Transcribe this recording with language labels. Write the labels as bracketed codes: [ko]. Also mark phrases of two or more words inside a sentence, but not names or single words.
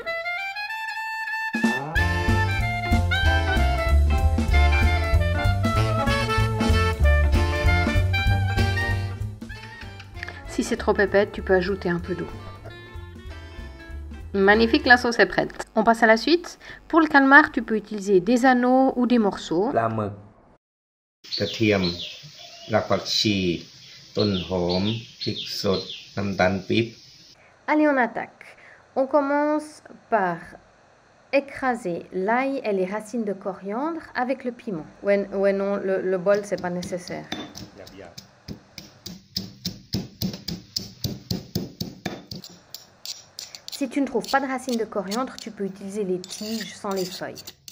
[fr] Si c'est trop épais, tu peux ajouter un peu d'eau. Magnifique, la sauce est prête. On passe à la suite. Pour le calmar, tu peux utiliser des anneaux ou des morceaux. [th] ปลาหมึกกระเทียมรากผักชีต้นหอมพริกสดน้ำตาลปี๊บ [fr] Allez, on attaque. On commence par écraser l'ail et les racines de coriandre avec le piment. Ouais non, le bol, c'est pas nécessaire. Si tu ne trouves pas de racines de coriandre, tu peux utiliser les tiges sans les feuilles.